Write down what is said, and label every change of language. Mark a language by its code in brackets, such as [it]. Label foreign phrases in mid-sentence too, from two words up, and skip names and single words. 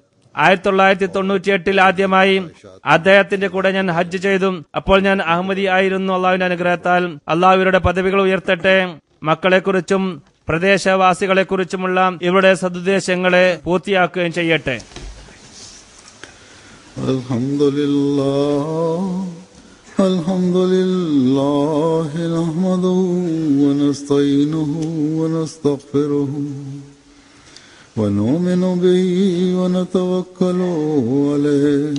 [ml] 1998 ആദ്യമായി അദ്ദേഹത്തിന്റെ കൂടെ ഞാൻ ഹജ്ജ് ചെയ്തു. അപ്പോൾ ഞാൻ അഹമ്മദി ആയിരുന്നു. അള്ളാഹുവിന്റെ അനുഗ്രഹത്താൽ അള്ളാഹു ഇവരുടെ പദവികൾ ഉയർത്തട്ടെ. മക്കളെക്കുറിച്ചും പ്രദേശവാസികളെക്കുറിച്ചുമുള്ള ഇവരുടെ സദുദ്ദേശങ്ങളെ പൂർത്തിയാക്കുകയും ചെയ്യട്ടെ. [ar] الحمد لله نحمده ونستعينه ونستغفره ونؤمن به ونتوكل عليه